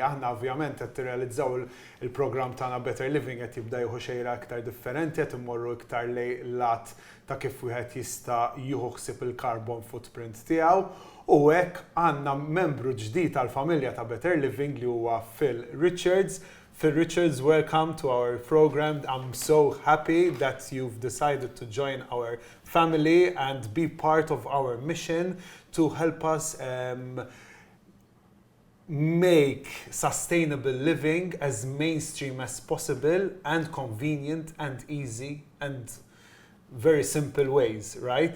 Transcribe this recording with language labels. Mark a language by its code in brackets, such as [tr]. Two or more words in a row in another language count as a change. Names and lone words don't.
[mt] Aħna ovvjament qed tirrealizzaw il-programm tagħna Better Living qed jibda jieħu xejra iktar differenti, qed immorru iktar lejn lat ta' kif wieħed jista' jieħu ħsieb il- [en] carbon footprint [mt] tiegħu. U hekk għandna membru ġdid tal-familja ta' Better Living li huwa Phil Richards. [en] Phil Richards, welcome to our program. I'm so happy that you've decided to join our family and be part of our mission to help us make sustainable living as mainstream as possible and convenient and easy and very simple ways, right?